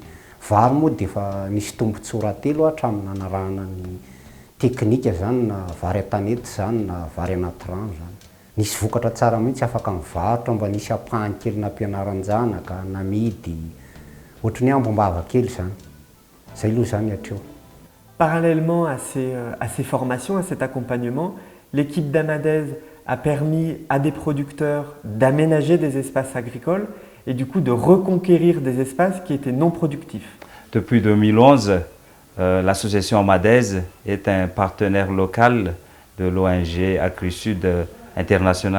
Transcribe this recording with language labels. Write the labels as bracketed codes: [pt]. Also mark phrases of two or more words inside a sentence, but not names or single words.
[mg] Vary moa dia efa nisy tombontsoa telo hatramin'ny nanarahana ny teknika zany na vary an-tanety zany na vary anaty rano zany. Nisy vokatra tsara mihitsy afaka mivarotra mba nisy ampahany kely nampianaran-janaka, namidy, ohatran'ny ambom-bava kely zany. Zay aloha zany hatreo. [fr] Parallèlement à ces formations, à cet accompagnement, l'équipe d'Amadez a permis à des producteurs d'aménager des espaces agricoles et du coup de reconquérir des espaces qui étaient non productifs. Depuis 2011, l'association Amadez est un partenaire local de l'ONG AgriSud International.